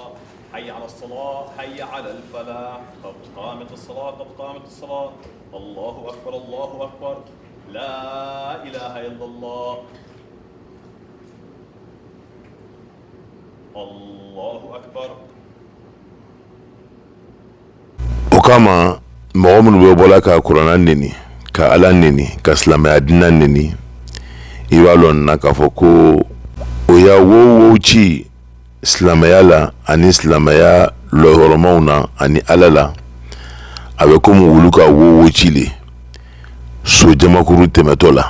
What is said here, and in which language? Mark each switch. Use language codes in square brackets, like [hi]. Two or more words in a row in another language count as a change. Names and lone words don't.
[ar] حي على الصلاة، حي على الفلاح، قد قامت الصلاة قد قامت الصلاة. الله أكبر الله أكبر، لا إله إلا الله. الله أكبر. [bm] Okama mɔgɔ bɛ bɔla ka kuranna neni ka ala neni ka silamɛya diinɛ neni i b'a lɔn na k'a fɔ ko o y'a wo ci silamɛya la ani silamɛya lɔhɔrɔmaw na ani ala la a bɛ komi wulu ka wo ci le so jamakuru tɛmɛtɔ la.